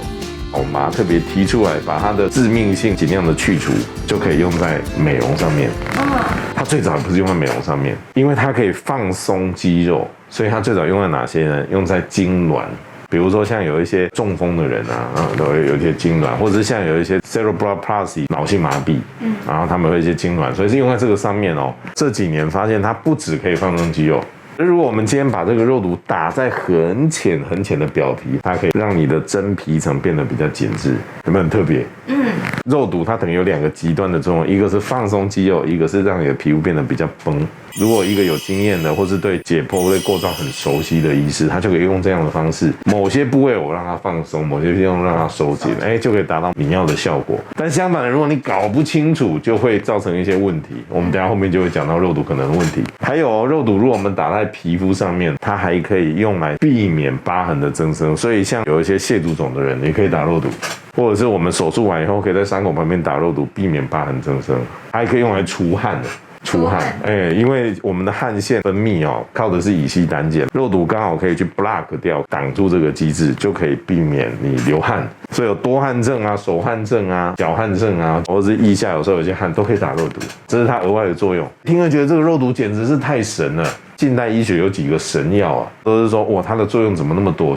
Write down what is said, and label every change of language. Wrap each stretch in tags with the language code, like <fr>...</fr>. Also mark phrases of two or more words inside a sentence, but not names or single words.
<zh>我們把它特別提出來，把它的致命性盡量的去除，就可以用在美容上面。它最早不是用在美容上面，因為它可以放鬆肌肉，所以它最早用在哪些呢？用在痙攣。比如說像有一些中風的人啊，都會有一些痙攣，或者是像有一些</zh> <en>cerebral palsy</en> <zh>腦性麻痹，然後他們會有一些痙攣，所以是用在這個上面哦。這幾年發現它不只可以放鬆肌肉，如果我們今天把這個肉毒打在很淺很淺的表皮，它可以讓你的真皮層變得比較緊緻，有沒有很特別？肉毒它等於有2個極端的作用，一個是放鬆肌肉，一個是讓你的皮膚變得比較繃。如果一個有經驗的，或是對解剖、對構造很熟悉的醫師，他就可以用這樣的方式，某些部位我讓它放鬆，某些地方讓它收緊，就可以達到你要的效果。但相反的，如果你搞不清楚，就會造成一些問題。我們等一下後面就會講到肉毒可能的問題。還有肉毒，如果我們打在皮膚上面，它還可以用來避免疤痕的增生。所以像有一些蟹足腫的人，也可以打肉毒。或者是我們手術完以後，可以在傷口旁邊打肉毒，避免疤痕增生，還可以用來除汗的。出汗，因為我們的汗腺分泌哦，靠的是乙醯膽鹼，肉毒剛好可以去 block 掉，擋住這個機制，就可以避免你流汗。所以有多汗症啊、手汗症啊、腳汗症啊，或者是腋下有時候有些汗，都可以打肉毒，這是它額外的作用。聽了覺得這個肉毒簡直是太神了。近代醫學有幾個神藥啊，都是說哇，它的作用怎麼那麼多？</zh>